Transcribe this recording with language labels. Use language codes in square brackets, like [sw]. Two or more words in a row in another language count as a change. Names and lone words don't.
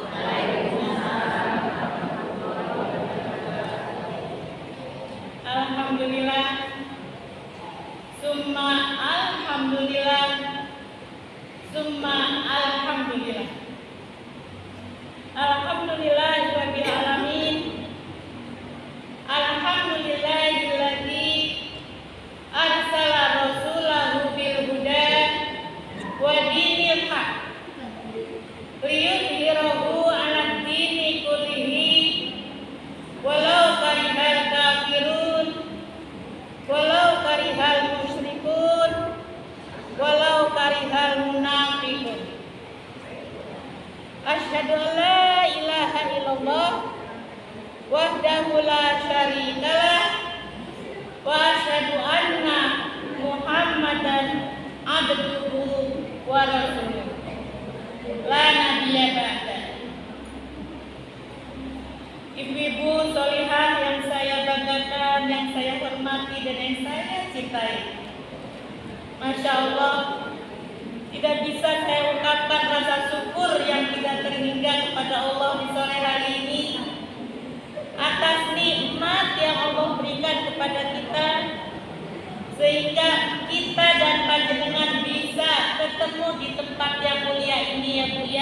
[ar] الحمد لله، ثم الحمد لله، ثم الحمد لله. الحمد لله رب العالمين. الحمد لله الذي أرسل رسوله بالهدى ودين الحق ليظهره على الدين كله ولو كره الكافرون ولو كره المشركون ولو كره المنافقون. أشهد أن لا إله إلا الله وحده لا شريك له وأشهد أن محمدا عبده ورسوله لا نبي بعد. [id] Ibu-ibu sholihah yang saya banggakan, yang saya hormati dan yang saya cintai, [ar] ما شاء الله, [id] tidak bisa saya ungkapkan rasa syukur yang tidak terhingga kepada Allah di sore hari ini atas nikmat yang Allah berikan kepada kita, sehingga kita dan panjenengan bisa ketemu di tempat yang mulia ini ya Bu ya.